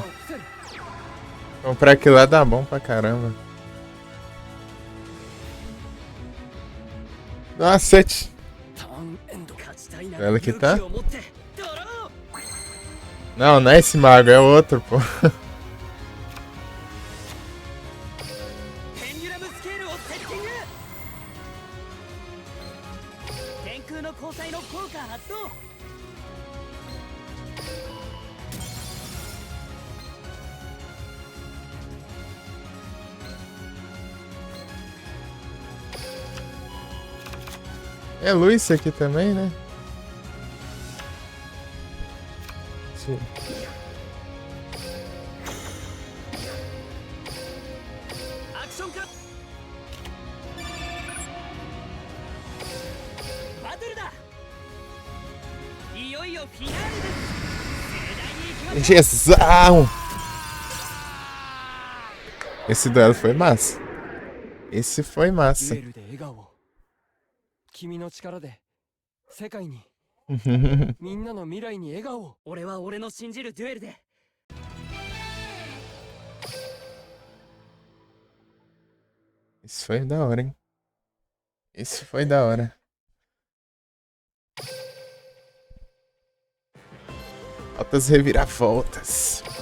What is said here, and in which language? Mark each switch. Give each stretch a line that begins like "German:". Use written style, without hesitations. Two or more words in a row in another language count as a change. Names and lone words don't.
Portuguese: Comprar aquilo lá dá bom pra caramba. Nossa, ela que tá? Não, não é esse mago, é outro, pô.
Japanese: ペンデュラムスケールをセッティング。天空の交際の効果発動。
Portuguese: É luz aqui também, né? Sim.
Japanese: アクションカット。バトルだ。いよいよフィナーレです。盛大に行きましょう。
Portuguese: Injeção! Esse duelo foi massa. Esse foi
Japanese: デ
Portuguese: massa.
Japanese: ュエルで笑顔を君の力で世界にみんなの未来に笑顔を。俺は俺の信じるデュエルで。
Portuguese: Isso foi da hora, hein? Isso foi da hora. Altas reviravoltas.